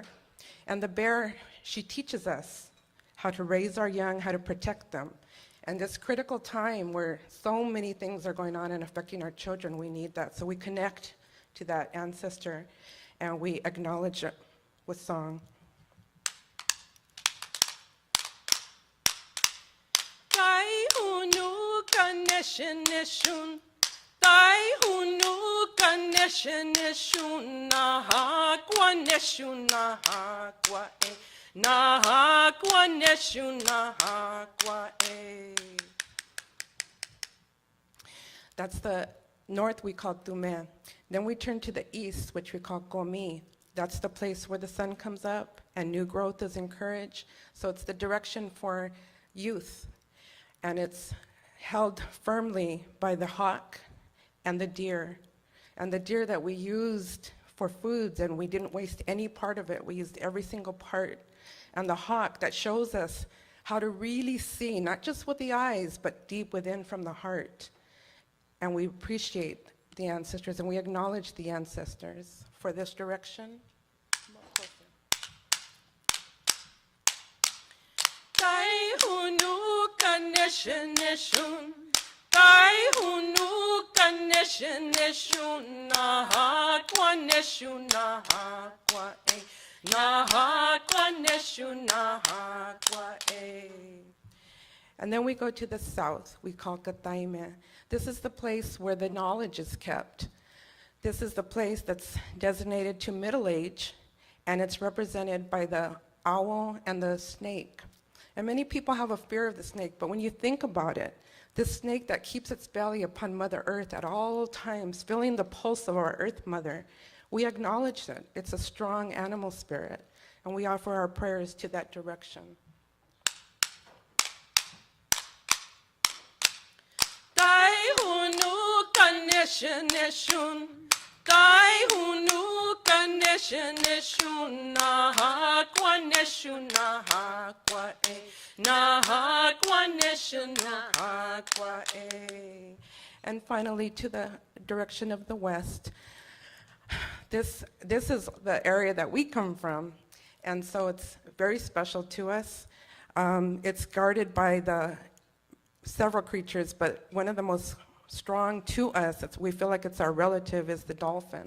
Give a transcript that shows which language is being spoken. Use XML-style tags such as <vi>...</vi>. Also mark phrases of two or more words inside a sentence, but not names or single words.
<en>And the bear, she teaches us how to raise our young, how to protect them. And this critical time where so many things are going on and affecting our children, we need that. So we connect to that ancestor and we acknowledge it with song. Tai hunu kaneshe neshu naha kwa neshu naha kwa e naha kwa neshu naha kwa e. That's the north we call Tume. Then we turn to the east, which we call Komi. That's the place where the sun comes up and new growth is encouraged. So it's the direction for youth, and it's held firmly by the hawk and the deer that we used for foods, and we didn't waste any part of it. We used every single part. And the hawk that shows us how to really see, not just with the eyes, but deep within from the heart. And we appreciate the ancestors, and we acknowledge the ancestors for this direction. Tai hunu kaneshe neshun, tai hunu kaneshe neshun, naha kwa neshu naha kwa e, naha kwa neshu naha kwa e. And then we go to the south, we call Kataime. This is the place where the knowledge is kept. This is the place that's designated to middle age, and it's represented by the owl and the snake. And many people have a fear of the snake, but when you think about it, this snake that keeps its belly upon Mother Earth at all times, feeling the pulse of our Earth Mother, we acknowledge it. It's a strong animal spirit, and we offer our prayers to that direction. Tai hunu kaneshe neshun, tai hunu kaneshe neshun, naha kwa neshu naha kwa e, naha kwa neshu naha kwa e. And finally, to the direction of the west. This is the area that we come from, and so it's very special to us. It's guarded by the several creatures, but one of the most strong to us, we feel like it's our relative, is the dolphin.</en>